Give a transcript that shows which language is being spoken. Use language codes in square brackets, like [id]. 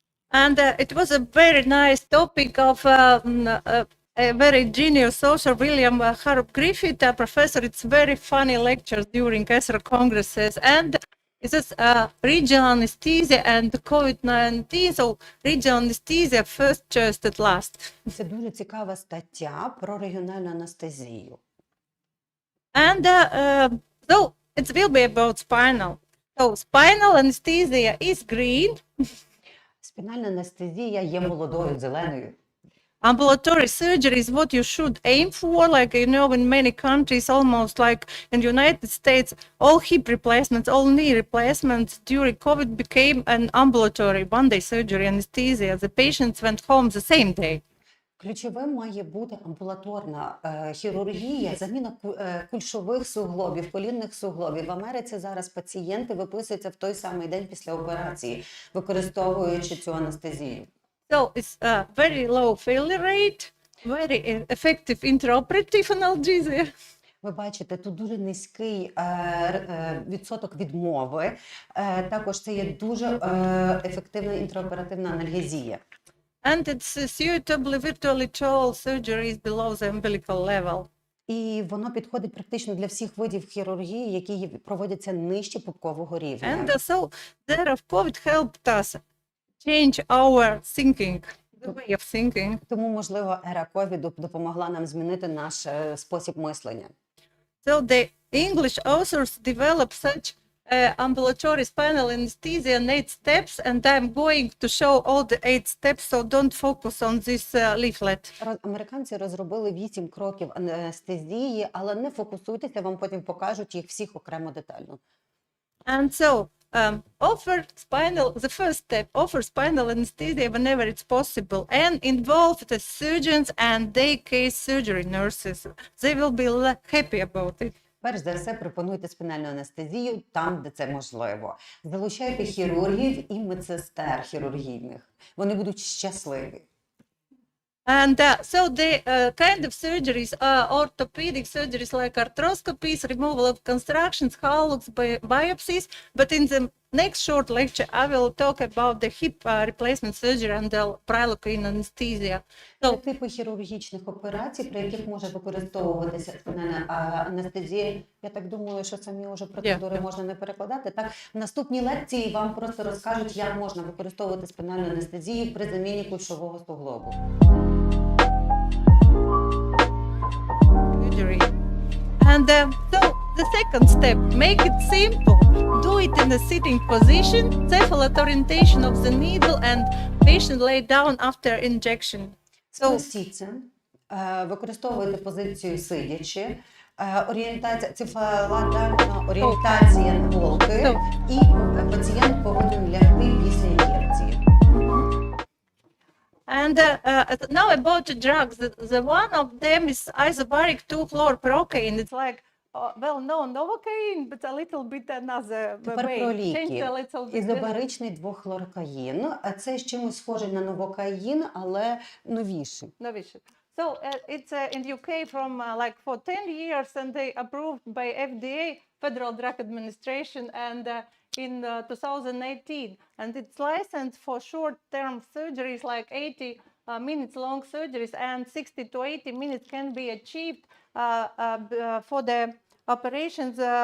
[en] And it was a very nice topic of a very genius author, William Harrop Griffith, a professor. It's very funny lectures during ESRA congresses. And it says regional anesthesia and COVID-19. So regional anesthesia first, just at last. [uk] Це дуже цікава стаття про регіональну анестезію. [en] And so it will be about spinal. So spinal anesthesia is green. [uk] Спінальна анестезія є молодою, зеленою. [en] Ambulatory surgery is what you should aim for, like, you know, in many countries, almost like in the United States, all hip replacements, all knee replacements during COVID became an ambulatory one-day surgery anesthesia. The patients went home the same day. [uk] Ключовим має бути амбулаторна хірургія, заміна кульшових суглобів, колінних суглобів. В Америці зараз пацієнти виписуються в той самий день після операції, використовуючи цю анестезію. [en] So it's a very low failure rate, very effective intraoperative analgesia. [uk] Ви бачите, тут дуже низький відсоток відмови. Також це є дуже ефективна інтраоперативна анальгезія. [en] And it's suitably virtually to all surgeries below the umbilical level. [uk] І воно підходить практично для всіх видів хірургії, які проводяться нижче пупкового рівня. [en] And so the era of COVID helped us change our thinking, the way of thinking. [uk] Тому, можливо, ера ковіду допомогла нам змінити наш спосіб мислення. [en] So the English authors developed such ambulatory spinal anesthesia in 8 steps, and I'm going to show all the 8 steps, so don't focus on this leaflet. [uk] Американці розробили 8 кроків анестезії, але не фокусуйтеся, вам потім покажуть їх всіх окремо детально. [en] And so the first step, offer spinal anesthesia whenever it's possible and involve the surgeons and day case surgery nurses. They will be happy about it. [uk] Перш за все, пропонуйте спінальну анестезію там, де це можливо. Залучайте хірургів і медсестер хірургійних. Вони будуть щасливі. [en] And so the kind of surgeries are orthopedic surgeries like arthroscopies, removal of constructions, hallux, biopsies. But in the next short lecture, I will talk about the hip replacement surgery and the prilocaine anesthesia. [uk] Це типи хірургічних операцій, при яких може використовуватися спінальна анестезія. Я так думаю, що самі вже процедури можна не перекладати. Так, в наступній лекції вам просто розкажуть, як можна використовувати спінальну анестезію при заміні кульшового суглобу. [en] And so the second step, make it simple. Do it in a sitting position, cephalad orientation of the needle, and patient lay down after injection. [uk] Спростіться, використовуйте позицію сидячи, цефаладальна орієнтація голки, і пацієнт повинен лягти після ін'єкції. [en] And now about the drugs, the one of them is isobaric 2-chlorprocaine. It's like well-known Novocaine, but a little bit another [uk] Тепер [en] way. [uk] про [en] Changed [uk] ліки. [en] a little bit. [uk] Ізобаричний 2-хлоркаїн. Це з чимось схожий на новокаїн, але новіший. [en] Novish. So it's in UK from like for 10 years, and they approved by FDA, Federal Drug Administration, and in 2018. And it's licensed for short-term surgeries like 80 minutes long surgeries, and 60 to 80 minutes can be achieved for the operations.